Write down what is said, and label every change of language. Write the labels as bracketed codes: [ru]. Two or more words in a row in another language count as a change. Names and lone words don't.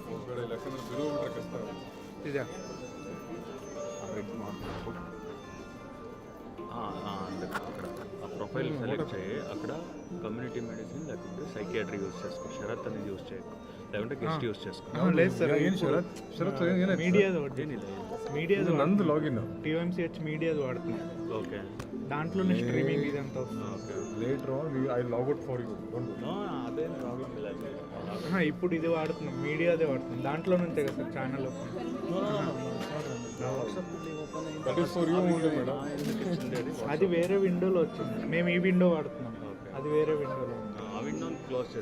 [kn] ಯಾಕಂದ್ರೆ ಬಿರು ಕಷ್ಟ ಇದೆ [en] red mark [te] అక్కడ ఆ ప్రొఫైల్ సెలెక్ట్ చేయి, అక్కడ [en] community medicine [te] లేకపోతే సైకియాట్రీ యూస్ చేసుకో, శరత్ అనేది యూస్ చేయకు, లేకుంటే గెస్ట్ యూస్ చేసుకో. లేదు సార్, ఏం శరత్ మీడియాది నందు లాగిన్ TMCH మీడియాది వాడుతున్నాం. ఓకే, దాంట్లోనే స్ట్రీమింగ్ ఇదంతా వస్తుంది. ఓకే. [en] later on I log out for you. [te] అదే ప్రాబ్లం లేదు. ఇప్పుడు ఇది వాడుతున్నాం, మీడియాదే వాడుతున్నాం. దాంట్లో నుంచే కదా సార్ ఛానల్ అది వేరే విండోలో వచ్చింది. మేము ఈ విండో వాడుతున్నాం, అది వేరే విండోలో. ఆ విండోని క్లోజ్ చేసి